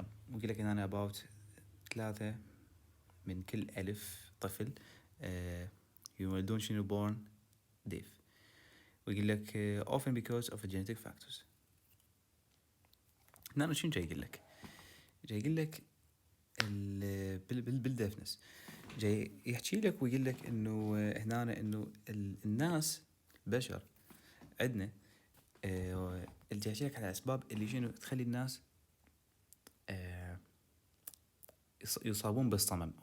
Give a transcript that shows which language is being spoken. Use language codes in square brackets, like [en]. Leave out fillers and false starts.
[ar] ويقول لك هنا about 3 من كل 1000 طفل يولدون شنو born deaf. [en] ويقول لك often because of genetic factors. [ar] هنا شنو جاي يقول لك؟ جاي يقول لك بالديفنس جاي يحكي لك ويقول لك انه هنا انه الناس البشر عندنا اللي جاي يحكي لك على اسباب اللي شنو تخلي الناس يصابون بالصمم.